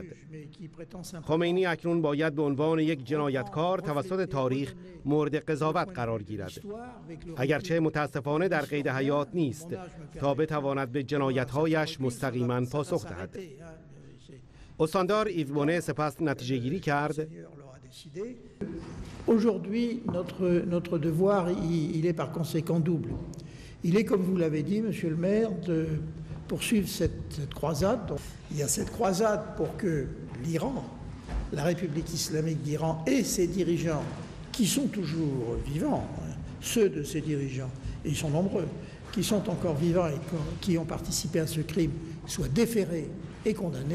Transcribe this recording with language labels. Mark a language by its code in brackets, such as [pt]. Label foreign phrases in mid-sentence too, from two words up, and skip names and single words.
[fa] خمینی اکنون باید به عنوان یک جنایتکار توسط تاریخ مورد قضاوت قرار گیرد، اگرچه متاسفانه در قید حیات نیست تا بتواند به جنایت‌هایش مستقیما پاسخ دهد. استاندار ایو بونه سپس نتیجه گیری کرد: [fr] Aujourd'hui, notre devoir, il est par conséquent double. Il est, comme vous l'avez dit, Monsieur le maire, de poursuivre cette croisade. Donc, il y a cette croisade pour que l'Iran, la République islamique d'Iran et ses dirigeants, qui sont toujours vivants, ceux de ces dirigeants, et ils sont nombreux, qui sont encore vivants et qui ont participé à ce crime, soient déférés et condamnés.